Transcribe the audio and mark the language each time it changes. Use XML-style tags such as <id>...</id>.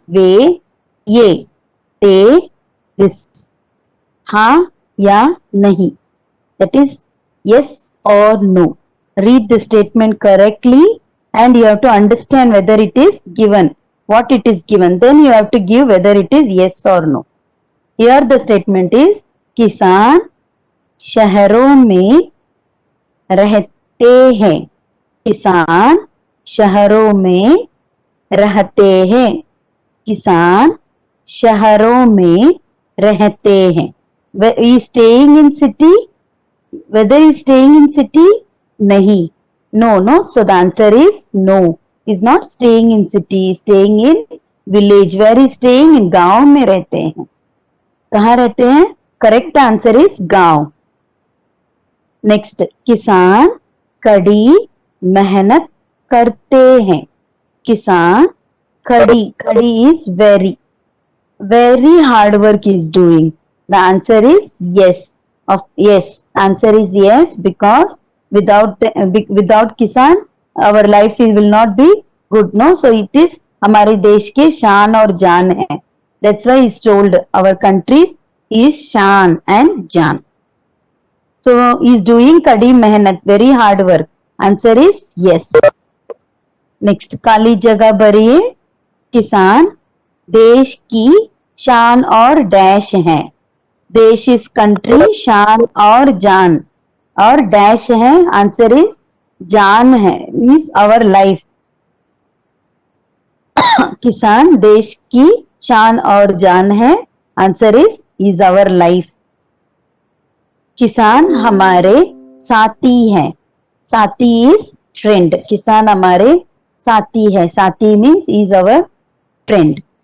<en>Ve, ye. They, this.</en> <hi>हाँ या नहीं.</hi> <en>That is yes or no. Read the statement correctly and you have to understand whether it is given, what it is given. Then you have to give whether it is yes or no. Here the statement is</en> <hi>किसान शहरों में रहते हैं. किसान शहरों में रहते हैं. किसान शहरों में रहते हैं.</hi> <en>Is staying in city? Whether is staying in city? नहीं. No, no. So the answer is no. Is not staying in city. Staying in village. Where is staying?</en> <hi>In गांव में रहते हैं. कहाँ रहते हैं?</hi> <en>Correct answer is gaon. Next.</en> <hi>किसान कड़ी मेहनत करते हैं. किसान कड़ी.</hi> <en>कड़ी is very. Very hard work is doing. The answer is yes. Yes, answer is yes, because without kisan our life will not be good, no? So it is</en> <hi>हमारे देश के शान और जान है.</hi> <en>That's why he's told our countries is shaan and jaan. So he's doing कड़ी मेहनत, very hard work. Answer is yes.</en> <hi>Next, काली जगह भरिए. किसान देश की शान और डैश है. देश</hi> <en>is country,</en> <hi>शान और जान, और डैश है.</hi> <en>Answer is जान है, means our life.</en> <hi>किसान देश की शान और जान है.</hi> <en>Answer is our life.</en> <hi>किसान हमारे साथी हैं.</hi> <en>साथी is friend.</en> <hi>किसान हमारे साथी है.</hi> <en>साथी means is our friend.</en>